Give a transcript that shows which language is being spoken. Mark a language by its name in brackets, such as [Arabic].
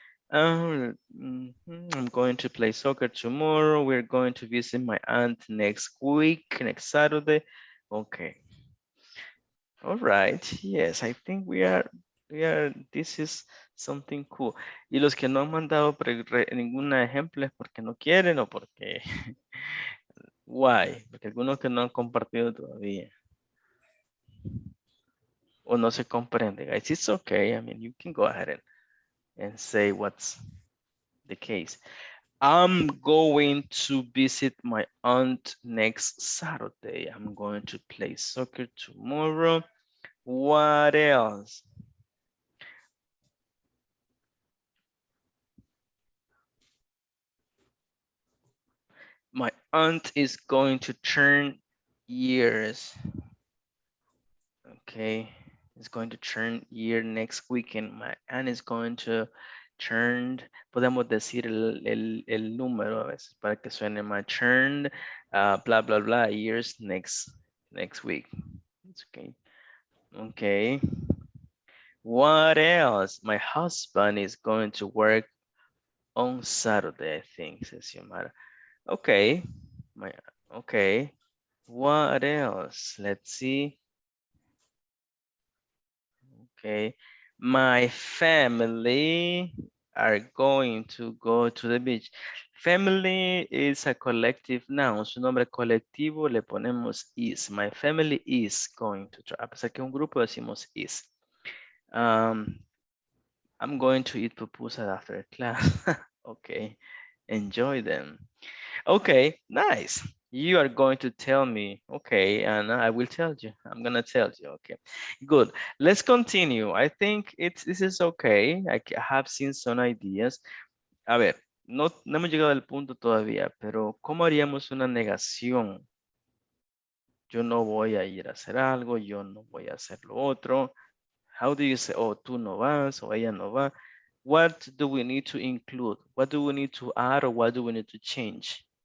[English] I'm going to play soccer tomorrow. We're going to visit my aunt next week, next Saturday. Okay. All right. Yes, I think we are, this is something cool. [Spanish] Y los que no han mandado ningún ejemplo es porque no quieren o porque, [English] why? [Spanish] Porque algunos que no han compartido todavía. O no se comprende, [English] guys. It's okay. I mean, you can go ahead and say what's the case. I'm going to visit my aunt next Saturday. I'm going to play soccer tomorrow. What else? My aunt is going to turn years. Okay, it's going to turn year next weekend. My aunt is going to Churned. [Spanish] Podemos decir el número a veces para que suene más. [English] Churned, blah, blah, blah, years next week. It's okay. Okay. What else? My husband is going to work on Saturday, I think, says Xiomara. Okay. Okay. What else? Let's see. Okay. My family are going to go to the beach. Family is a collective noun. [Spanish] Su nombre colectivo le ponemos is. [English] My family is going to try. [Spanish] A pesar que un grupo decimos is. [English] I'm going to eat pupusas after class. Okay. Enjoy them. Okay, nice. You are going to tell me, okay, and I will tell you. I'm gonna tell you, okay. Good. Let's continue. I think this is okay. Have seen some ideas. [Spanish] A ver, no hemos llegado al punto todavía, pero ¿cómo haríamos una negación? Yo no voy a ir a hacer algo, yo no voy a hacer lo otro. [English] How do you say, oh, [Spanish] tú no vas, o ella no va? [English] What do we need to include? What do we need to add, or what do we need to change?